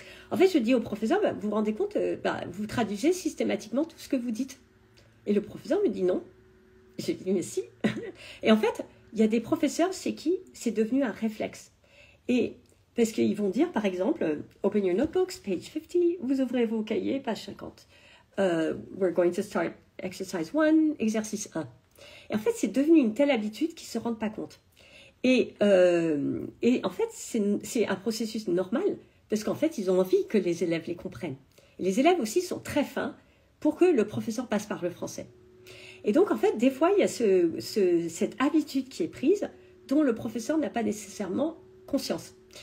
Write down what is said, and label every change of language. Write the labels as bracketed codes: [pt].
[fr] En fait je dis au professeur, vous vous rendez compte, vous traduisez systématiquement tout ce que vous dites. Et le professeur me dit non. Je dis mais si. Et en fait, il y a des professeurs, c'est devenu un réflexe. Et parce qu'ils vont dire, par exemple, [en] open your notebooks, page 50, [fr] vous ouvrez vos cahiers, page 50. [en] We're going to start exercise 1, exercice 1. [fr] Et en fait, c'est devenu une telle habitude qu'ils ne se rendent pas compte. Et en fait, c'est un processus normal, parce qu'en fait, ils ont envie que les élèves les comprennent. Et les élèves aussi sont très fins pour que le professeur passe par le français. Et donc, en fait, des fois, il y a cette habitude qui est prise dont le professeur n'a pas nécessairement conscience.